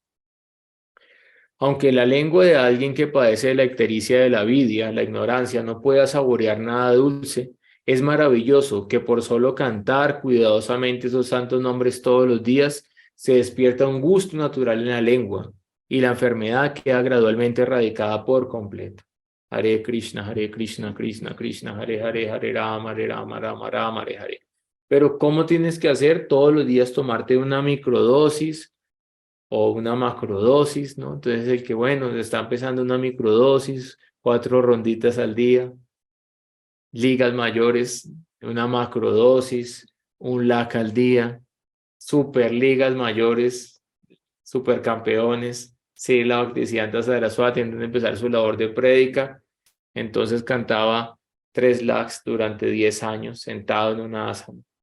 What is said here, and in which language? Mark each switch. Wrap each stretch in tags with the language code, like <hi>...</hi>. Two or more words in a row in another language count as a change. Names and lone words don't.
<es>Aunque la lengua de alguien que padece de la ictericia de la avidya, la ignorancia, no pueda saborear nada dulce, es maravilloso que por solo cantar cuidadosamente esos santos nombres todos los días, se despierta un gusto natural en la lengua y la enfermedad queda gradualmente erradicada por completo.</es> <sa>Hare Krishna, Krishna Krishna, Hare Hare, Hare Rama, Rama Rama, Hare Hare.</sa> <es>Pero ¿cómo tienes que hacer? Todos los días tomarte una microdosis o una macrodosis, ¿no? Entonces el que, bueno, está empezando una microdosis, 4 ronditas al día, ligas mayores, una macrodosis, un lakh al día, superligas mayores, supercampeones, Srila Bhaktisiddhanta Saraswati antes de empezar su labor de prédica, entonces cantaba 3 lakhs durante 10 años sentado en una asana.</es>